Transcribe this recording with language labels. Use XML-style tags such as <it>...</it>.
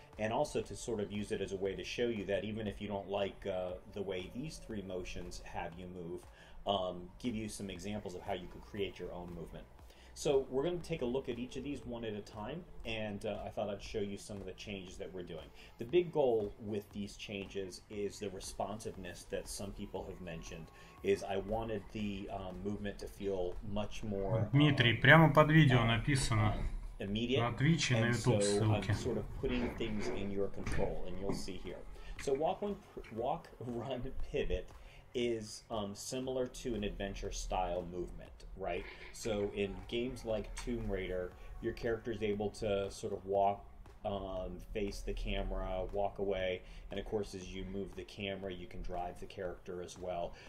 <en>And also to sort of use it as a way to show you that even if you don't like the way these three motions have you move, give you some examples of how you could create your own movement. So we're going to take a look at each of these one at a time, and I thought I'd show you some of the changes that we're doing. The big goal with these changes is the responsiveness that some people have mentioned. Is I wanted the movement to feel much more</en> <ru>Дмитрий, прямо под видео написано.</ru> <en>Immediate.</en> <ru>На Twitch и на YouTube ссылки.</ru> <en>I'm sort of putting things in your control, and you'll see here. So walk, run, pivot is similar to an adventure style movement, right? So in games like Tomb Raider, your character is able to sort of walk, face the camera, walk away, and of course as you move the camera you can drive the character as well.</en>